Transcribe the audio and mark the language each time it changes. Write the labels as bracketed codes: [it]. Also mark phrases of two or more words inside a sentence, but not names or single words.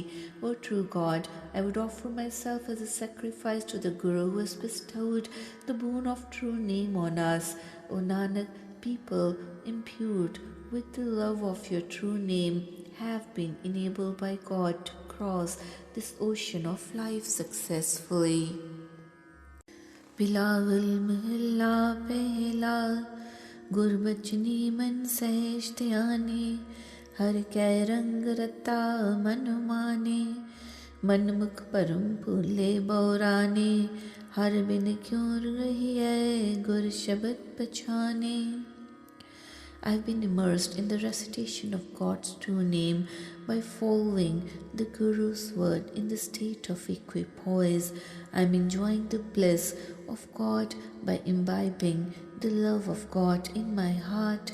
[en] O true God, I would offer myself as a sacrifice to the Guru who has bestowed the boon of true name on us. O Nanak, people imbued with the love of your true name have been enabled by God to cross this ocean of life successfully. [hi] बिलावल महला पहला, गुरबचनी मन सहज ध्याने, हर कै रंग रता मन माने, मन मुख परम फूले बौराने, हर बिन क्यों रहिए गुर शब्द पछाने। [en] I've been immersed in the recitation of God's true name by following the Guru's word in the state of equipoise. I'm enjoying the bliss of God by imbibing the love of God in my heart.